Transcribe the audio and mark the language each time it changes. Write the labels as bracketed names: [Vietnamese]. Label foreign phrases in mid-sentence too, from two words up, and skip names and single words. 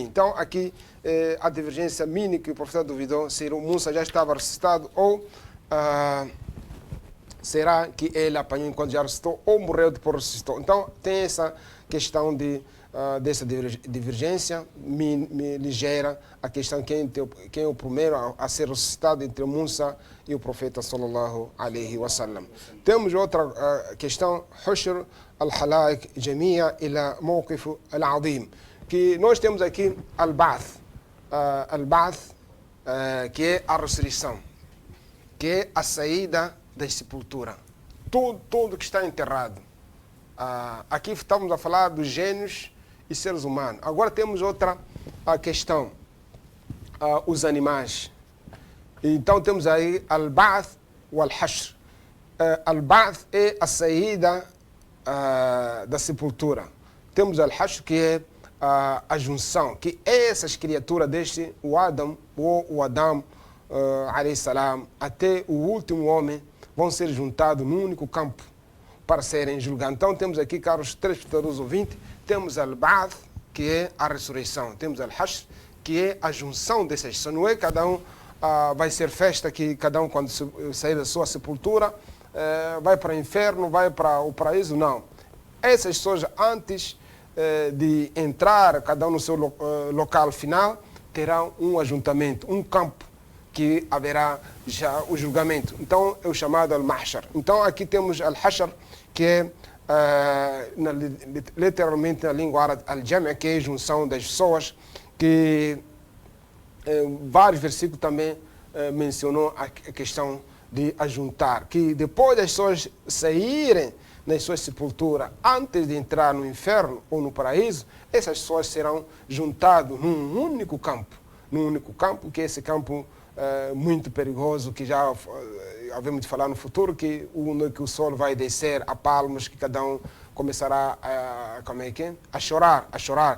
[Portuguese] Então aqui a divergência mínima que o profeta duvidou se o Musa já estava recitado, ou será que ele apanhou enquanto já ressuscitou, ou morreu depois ressuscitou. Então tem essa questão dessa divergência ligeira, a questão quem é o primeiro a ser ressuscitado entre Musa e o profeta [Arabic] صلى الله عليه وسلم. [Portuguese] Temos outra questão: [Arabic] حشر الخلائق جميعا إلى الموقف العظيم, [Portuguese] que nós temos aqui al-Ba'th, que é a ressurreição, que é a saída da sepultura. Tudo que está enterrado. Aqui estamos a falar dos gênios e seres humanos. Agora temos outra questão, os animais. Então temos aí al-Ba'th e al-Hashr. Al-Ba'th é a saída da sepultura. Temos al-Hashr, que é a junção, que essas criaturas desde o Adam [Arabic] عليه السلام, [Portuguese] até o último homem, vão ser juntados num único campo para serem julgados. Então temos aqui, caros telespectadores ouvintes, temos al-Ba'th, que é a ressurreição. Temos al-Hashr, que é a junção dessas pessoas. Não é cada um vai ser festa, que cada um, quando sair da sua sepultura, vai para o inferno, vai para o paraíso. Não. Essas pessoas, antes de entrar, cada um no seu local final, terão um ajuntamento, um campo, que haverá já o julgamento. Então é o chamado al-Mahshar. Então aqui temos al-Hashr, que é literalmente na língua árabe al-Jam', que é a junção das pessoas, que vários versículos também mencionou a questão de ajuntar, que depois das pessoas saírem nas suas sepulturas, antes de entrar no inferno ou no paraíso, essas pessoas serão juntadas num único campo, que é esse campo muito perigoso, que já havemos de falar no futuro, que o sol vai descer a palmos, que cada um começará a chorar.